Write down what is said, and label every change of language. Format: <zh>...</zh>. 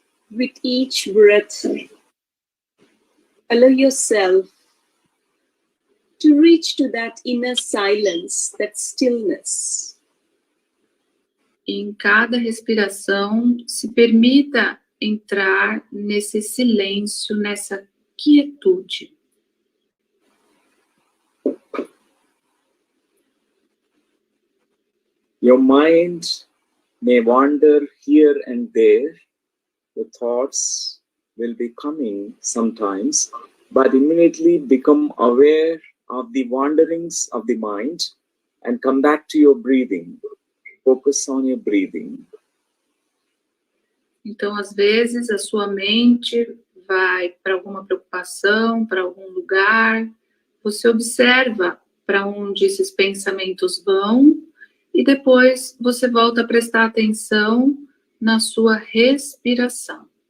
<en>With each breath, allow yourself to reach to that inner silence, that stillness.</en> <pt>Em cada respiração, se permita entrar nesse silêncio, nessa quietude.</pt> <en>Your mind may wander here and there. The thoughts will be coming sometimes, but immediately become aware of the wanderings of the mind and come back to your breathing. Focus on your breathing.</en> <pt>Então, às vezes, a sua mente vai para alguma preocupação, para algum lugar. Você observa para onde esses pensamentos vão e depois você volta a prestar atenção na sua respiração.</pt>